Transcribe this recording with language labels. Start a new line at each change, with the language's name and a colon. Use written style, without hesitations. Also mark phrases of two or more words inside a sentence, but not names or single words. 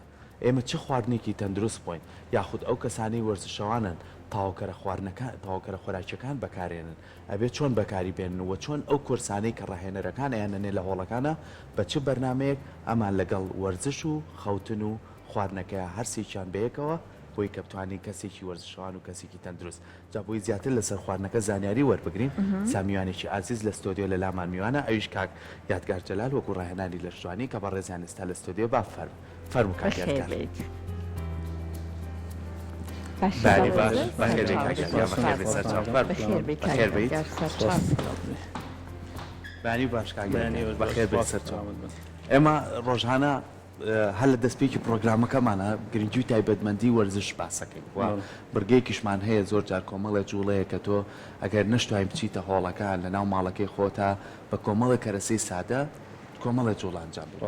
Central Kurdish: ئێمە چه خواردنێکی تەندروست بووین یاخود ئەو کەسانەی وەرزشەوانن تاواوکەرە خۆراکیەکان بەکارێنن ئەبێت چۆن بەکاری بێنن و چۆن ئەو کورسانەی کە ڕاهێنەرەکان یانەنێ لە هۆڵەکانە بە چه بەرنمەیەک ئەمان لەگەڵ وەرزش و خەوتن و خواردنەکە هەرسێکیان بەیەکەوە بۆی کە بتوانین کەسێکی وەرزشەوان و کەسێکی تەندروست جا بۆی زیاتر لەسەر خواردنەکە زانیاری وەربگرین. سامیوانێکی عزیز لە ستۆدیۆ لە لامان میوانە ئەویش کاک یادگار جەلال وەکو ڕاهێنانی لە شتوانی کە بە ڕێزیان ئێستا لە ستۆدیۆ با فەرموو کاک یادگار. بله بخیر بید بانی باش بخیر بید سرچاو اما ڕۆژانە هەل لە دەستپێکی پرۆگرامەکەمانە گرنگی و تایبەتمەندی وەرزش باسەکەین و بڕگەیەکیشمان هەیە زۆر جار کۆمەڵە جوڵەیە کە تۆ ئەگەر نەشتوای بچیتە هۆڵەکان لە ناو ماڵەکەی خۆتە بە کۆمەڵە کەرەسەی سادە کۆمەڵە جوڵ ئەنجام بێت.